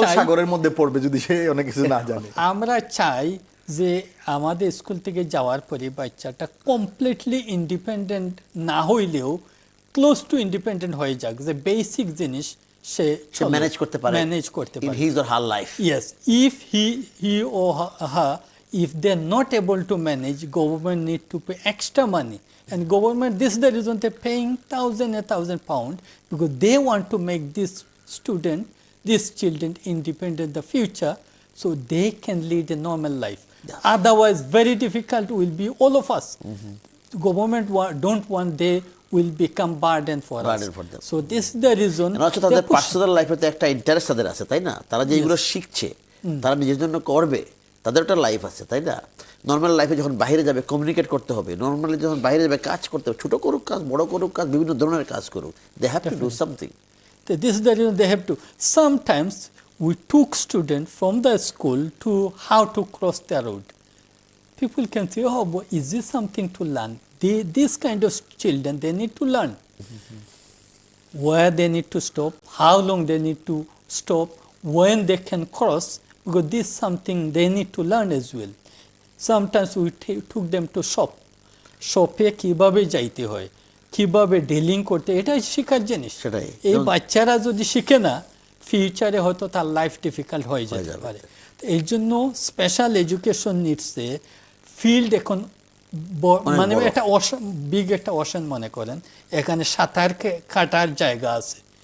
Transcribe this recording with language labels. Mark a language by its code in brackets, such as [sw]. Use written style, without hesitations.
[bn] সাগরের মধ্যে পড়বে যদি সে অনেক কিছু না জানে। আমরা চাই যে আমাদের স্কুল থেকে যাওয়ার পরে বাচ্চাটা কমপ্লিটলি ইন্ডিপেন্ডেন্ট না হইলেও ক্লোজ টু ইন্ডিপেন্ডেন্ট হয়ে যাক, যে বেসিক জিনিস সে ম্যানেজ করতে পারে [en] In his or her life. Yes, if he or her, if they're not able to manage, government need to pay extra money. And government, this is the reason they're paying £1,000 because they want to make these children independent in the future, so they can lead a normal life. Yeah. Otherwise, very difficult will be all of us. Government don't want they will become burden for us. So this is the reason. [bn] তাদের personal লাইফে তো একটা interest তাদের আছে তাই না, তারা যে এগুলো শিখছে তারা নিজের জন্য করবে, তাদের একটা লাইফ আছে তাই না। নর্মাল লাইফে যখন বাইরে যাবে কমিউনিকেট করতে হবে, নর্মালি যখন বাইরে যাবে কাজ করতে হবে, ছোট করুক কাজ বড় করুক কাজ, বিভিন্ন ধরনের কাজ করুক, [en] They have to do something. This is the reason they have to. Sometimes we took students from the school to how to cross the road. People can say, oh, is this something to learn? This kind of children, they need to learn. Where they need to stop, how long they need to stop, when they can cross, because this is something they need to learn as well. Sometimes we took them to [bn] শপে কিভাবে যাইতে হয়, কিভাবে dealing করতে, এটাই শেখার জিনিস। এই বাচ্চারা যদি শিখে না ফিউচারে হয়তো তার লাইফ ডিফিকাল্ট হয়ে যেতে পারে। এই জন্য স্পেশাল এডুকেশন নিডসে ফিল্ড এখন মানে একটা বিগ একটা ওশান মনে করেন, এখানে সাঁতার কাটার জায়গা আছে।